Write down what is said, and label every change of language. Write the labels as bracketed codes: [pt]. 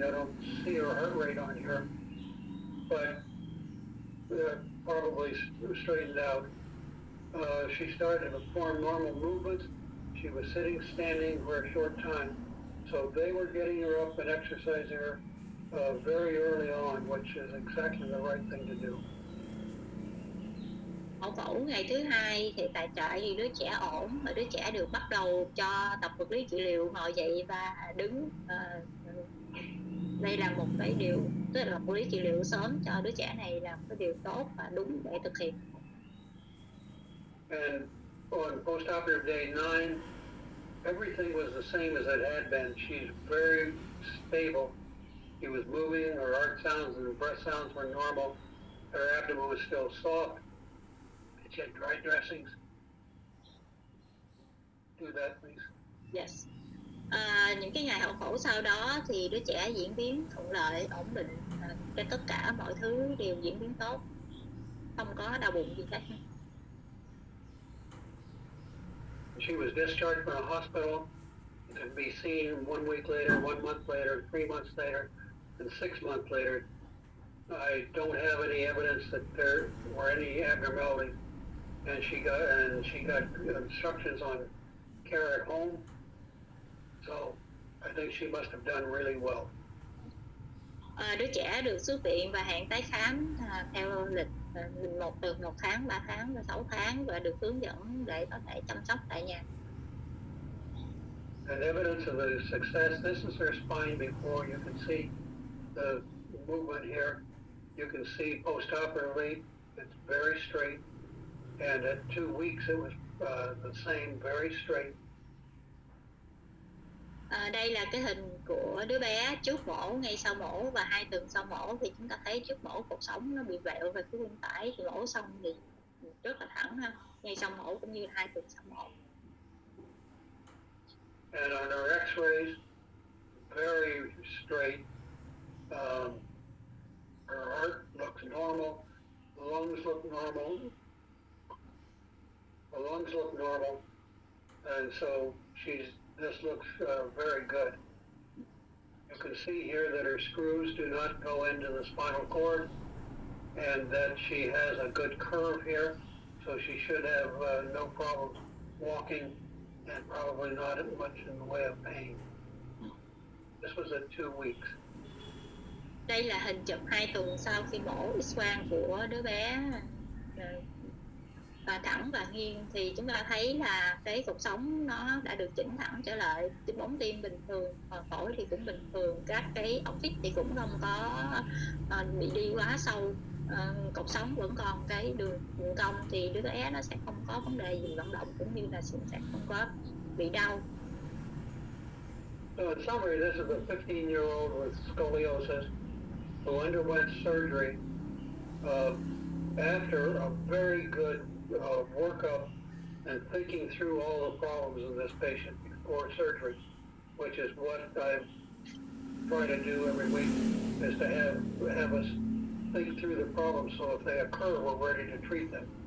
[en] I don't see her heart rate on here, but probably straightened out. She started to perform normal movements. She was sitting, standing for a short time. So they were getting her up and exercising her very early on, which is exactly the right thing to do. [vi] Mẫu phẫu ngày thứ 2 thì tại trại thì đứa trẻ ổn, và đứa trẻ được bắt đầu cho tập vật lý trị liệu ngồi dậy và đứng. Đây là một cái điều, tức là vật lý trị liệu sớm cho đứa trẻ này là một cái điều tốt và đúng để thực hiện. [en] And on post-operative day 9, everything was the same as it had been. She's very stable. She was moving, her heart sounds and breath sounds were normal. Her abdomen was still soft. She had dry dressings. Do that, please. Yes. [vi] Những cái ngày hậu phẫu sau đó thì đứa trẻ diễn biến thuận lợi, ổn định, cái tất cả mọi thứ đều diễn biến tốt, không có đau bụng gì hết. [en] She was discharged from a hospital to be seen 1 week later, 1 month later, 3 months later, and 6 months later. I don't have any evidence that there were any abnormalities, and she got instructions on care at home. So I think she must have done really well. [vi] Đứa trẻ được xuất viện và hẹn tái khám theo lịch từ 1 tháng, 3 tháng và 6 tháng và được hướng dẫn để có thể chăm sóc tại nhà. [en] And evidence of the success, this is her spine before. You can see the movement here. You can see post-operatively, it's very straight. And at 2 weeks, it was the same, very straight. [vi] Đây là cái hình của đứa bé trước mổ, ngay sau mổ và 2 tuần sau mổ thì chúng ta thấy trước mổ cột sống nó bị vẹo về phía bên phải, thì mổ xong thì rất là thẳng ha, ngay sau mổ cũng như 2 tuần sau mổ. [en] And on our x-rays, very straight. Her heart looks normal. The lungs look normal. The lungs look normal. And so this looks very good. You can see here that her screws do not go into the spinal cord, and that she has a good curve here, so she should have no problem walking, and probably not much in the way of pain. This was at 2 weeks. [vi] Đây là hình chụp 2 tuần sau khi mổ X-quang của đứa bé thẳng và nghiêng, thì chúng ta thấy là cái cột sống nó đã được chỉnh thẳng trở lại, cái bóng tim bình thường, phổi thì cũng bình thường, các cái ống phích thì cũng không có bị đi quá sâu, cột sống vẫn còn cái đường cong, thì đứa bé nó sẽ không có vấn đề gì vận động cũng như là sẽ không có bị đau. [en] So in summary, this is a 15-year-old with scoliosis who underwent surgery after a very good workup and thinking through all the problems of this patient before surgery, which is what I try to do every week, is to have us think through the problems so if they occur, we're ready to treat them.